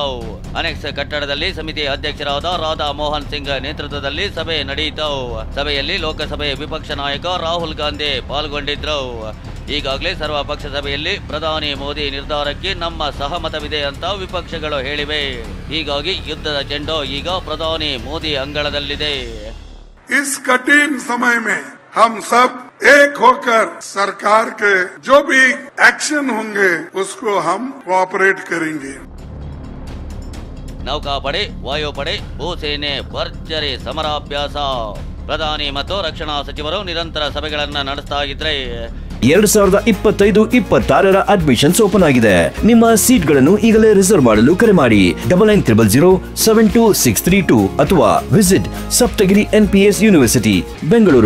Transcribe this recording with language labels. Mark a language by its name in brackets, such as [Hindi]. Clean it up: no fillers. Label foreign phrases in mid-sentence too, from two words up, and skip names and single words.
[Kannada] ಅನೆಕ್ಸ್ ಕಟ್ಟಡದಲ್ಲಿ ಸಮಿತಿ ಅಧ್ಯಕ್ಷರಾದ ರಾಧಾ ಮೋಹನ್ ಸಿಂಗ್ ನೇತೃತ್ವದಲ್ಲಿ ಸಭೆ ನಡೆಯಿತು. ಸಭೆಯಲ್ಲಿ ಲೋಕಸಭೆ ವಿಪಕ್ಷ ನಾಯಕ ರಾಹುಲ್ ಗಾಂಧಿ ಪಾಲ್ಗೊಂಡಿದ್ರು. ಈಗಾಗಲೇ ಸರ್ವಪಕ್ಷ ಸಭೆಯಲ್ಲಿ ಪ್ರಧಾನಿ ಮೋದಿ ನಿರ್ಧಾರಕ್ಕೆ ನಮ್ಮ ಸಹಮತವಿದೆ ಅಂತ ವಿಪಕ್ಷಗಳು ಹೇಳಿವೆ. ಹೀಗಾಗಿ ಯುದ್ಧದ ಚೆಂಡು ಈಗ ಪ್ರಧಾನಿ ಮೋದಿ ಅಂಗಳದಲ್ಲಿದೆ. [Hindi] इस कठिन समय में हम सब एक होकर सरकार के जो भी एक्शन होंगे उसको हम कोऑपरेट करेंगे. [Kannada] ನೌಕಾಪಡೆ, ವಾಯುಪಡೆ, ಭೂಸೇನೆ ಭರ್ಜರಿ ಸಮರಾಭ್ಯಾಸ. ಪ್ರಧಾನಿ ಮತ್ತು ರಕ್ಷಣಾ ಸಚಿವರು ನಿರಂತರ ಸಭೆಗಳನ್ನ ನಡೆಸ್ತಾ ಇದ್ರೆ 2025-26 [English] admissions open [Kannada] ಆಗಿದೆ. ನಿಮ್ಮ ಸೀಟ್ಗಳನ್ನು ಈಗಲೇ ರಿಸರ್ವ್ ಮಾಡಲು ಕರೆ ಮಾಡಿ 9900072632 ಅಥವಾ ವಿಸಿಟ್ ಸಪ್ತಗಿರಿ NPS ಯೂನಿವರ್ಸಿಟಿ ಬೆಂಗಳೂರು.